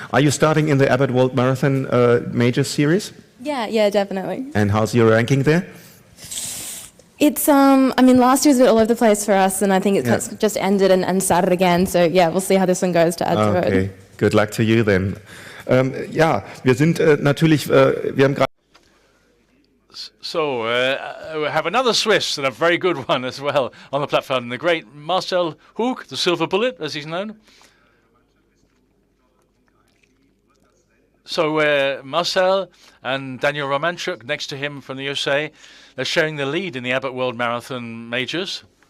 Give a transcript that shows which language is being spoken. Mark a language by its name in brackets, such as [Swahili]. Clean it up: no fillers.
[English] Are you starting in the Abbott World Marathon major series? Yeah, definitely. And how's your ranking there? It's, I mean, last year was a bit all over the place for us, and I think it's just ended and started again. So yeah, we'll see how this one goes to add to it. Okay, good luck to you then. [German] Ja, wir sind natürlich, wir haben gerade. [English] So we have another Swiss, and a very good one as well, on the platform. The great Marcel Hoek, the Silver Bullet, as he's known. So Marcel and Daniel Romanchuck next to him from the USA, they're sharing the lead in the Abbott World Marathon Majors.